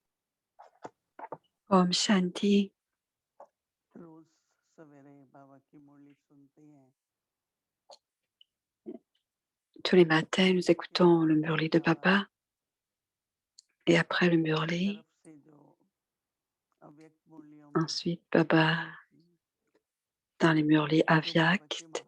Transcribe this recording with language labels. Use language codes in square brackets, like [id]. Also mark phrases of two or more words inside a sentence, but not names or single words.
[hi] ओम शांति. रोज सवेरे बाबा की मुरली सुनते हैं। [fr] Tous les matins, nous écoutons le murli de Papa. Et après le murli, ensuite Baba dans les murlis Aviact.